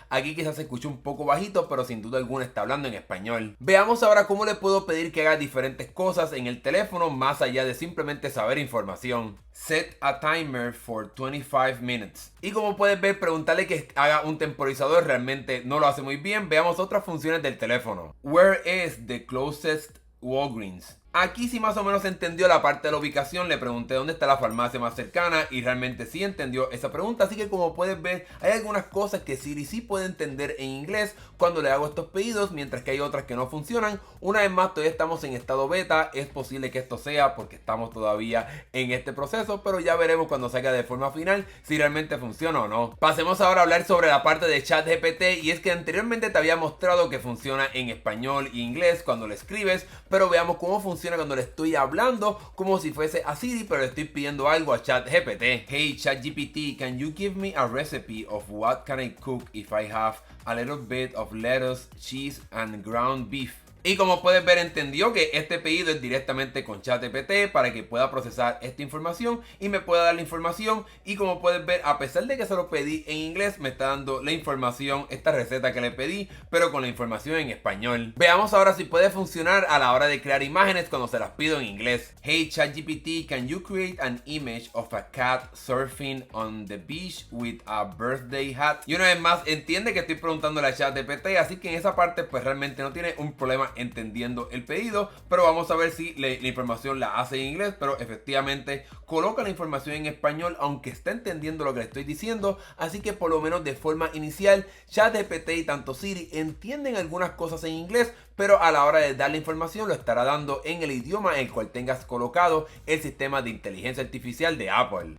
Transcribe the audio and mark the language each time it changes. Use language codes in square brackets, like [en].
[es] Aquí quizás se escuche un poco bajito, pero sin duda alguna está hablando en español. Veamos ahora cómo le puedo pedir que haga diferentes cosas en el teléfono más allá de simplemente saber información. [en] Set a timer for 25 minutes. [es] Y como puedes ver, preguntarle que haga un temporizador realmente no lo hace muy bien. Veamos otras funciones del teléfono. [en] Where is the closest Walgreens? [es] Aquí sí más o menos entendió la parte de la ubicación. Le pregunté dónde está la farmacia más cercana y realmente sí entendió esa pregunta. Así que como puedes ver, hay algunas cosas que Siri sí puede entender en inglés cuando le hago estos pedidos, mientras que hay otras que no funcionan. Una vez más, todavía estamos en estado beta. Es posible que esto sea porque estamos todavía en este proceso, pero ya veremos cuando salga de forma final si realmente funciona o no. Pasemos ahora a hablar sobre la parte de ChatGPT, y es que anteriormente te había mostrado que funciona en español e inglés cuando le escribes, pero veamos cómo funciona cuando le estoy hablando como si fuese a Siri, pero le estoy pidiendo algo a ChatGPT. [en] Hey ChatGPT, can you give me a recipe of what can I cook if I have a little bit of lettuce, cheese and ground beef? [es] Y como puedes ver, entendió que este pedido es directamente con ChatGPT para que pueda procesar esta información y me pueda dar la información. Y como puedes ver, a pesar de que se lo pedí en inglés, me está dando la información, esta receta que le pedí, pero con la información en español. Veamos ahora si puede funcionar a la hora de crear imágenes cuando se las pido en inglés. [en] Hey ChatGPT, can you create an image of a cat surfing on the beach with a birthday hat? [es] Y una vez más, entiende que estoy preguntándole a ChatGPT, así que en esa parte pues realmente no tiene un problema entendiendo el pedido, pero vamos a ver si la información la hace en inglés, pero efectivamente coloca la información en español aunque está entendiendo lo que le estoy diciendo. Así que por lo menos de forma inicial, ChatGPT y tanto Siri entienden algunas cosas en inglés, pero a la hora de dar la información lo estará dando en el idioma en el cual tengas colocado el sistema de inteligencia artificial de Apple.